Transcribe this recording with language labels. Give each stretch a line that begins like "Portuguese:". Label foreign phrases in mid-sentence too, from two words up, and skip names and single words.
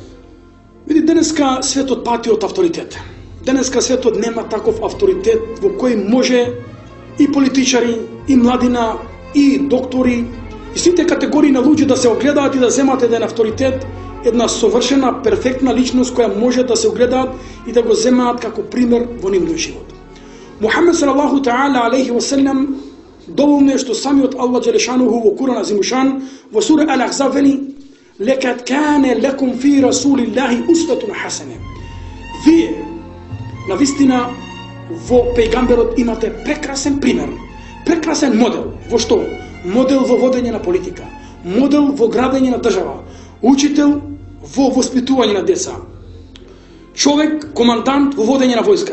Macedonian: Види, денеска светот пати од авторитет. Денеска светот нема таков авторитет во кој може и политичари, и младина, и доктори, и сите категории на луѓе да се огледаат и да земат еден авторитет, една совршена, перфектна личност која може да се огледаат и да го земаат како пример во нивниот живот. Мухамед
Arabic: صلى الله تعالى عليه وسلم
Macedonian: доволно е што самиот Аллах Джелешануху во Куран Азимушан во сура Ал-Ахзаб вели:
Arabic: لقد كان لكم في رسول الله أسوة حسنة.
Macedonian: Вие, навистина, во пејгамберот имате прекрасен пример, прекрасен модел. Во што? Модел во водење на политика, модел во градење на држава, учител во воспитување на деца, човек, командант во водење на војска.